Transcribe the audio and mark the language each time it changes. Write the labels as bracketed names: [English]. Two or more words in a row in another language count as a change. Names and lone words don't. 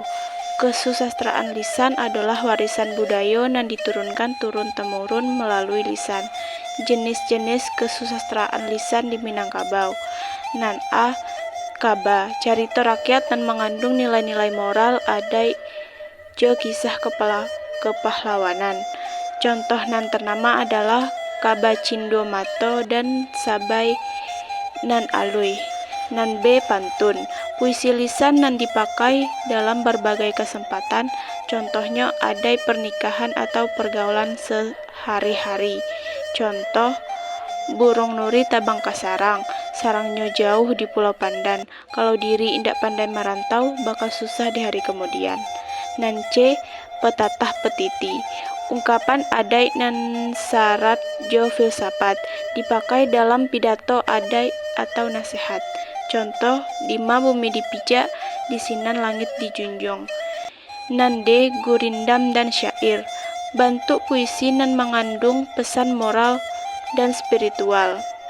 [Indonesian] Kesusastraan lisan adalah warisan budaya yang diturunkan turun-temurun melalui lisan. Jenis-jenis kesusastraan lisan di Minangkabau. [Minangkabau] Nan A. [Indonesian] Kaba, carita rakyat dan mengandung nilai-nilai moral adat jo kisah kepahlawanan. Contoh nan ternama adalah Kaba Cindomato dan Sabai nan Alui. [Minangkabau] Nan B. [Indonesian] Pantun, puisi lisan nan dipakai dalam berbagai kesempatan, contohnya adat pernikahan atau pergaulan sehari-hari. [Minangkabau] Contoh, burung nuri tabang kasarang, sarangnya jauh di Pulau Pandan, kalau diri indak pandai merantau, bakal susah di hari kemudian. [Indonesian] Nan C. Petatah petiti, ungkapan adat nan syarat jo filsafat, dipakai dalam pidato adat atau nasihat. [Minangkabau] Contoh, Dima bumi dipijak, disinan langit dijunjung. Nan D. [Indonesian] Gurindam dan syair, bentuk puisi nan mengandung pesan moral dan spiritual.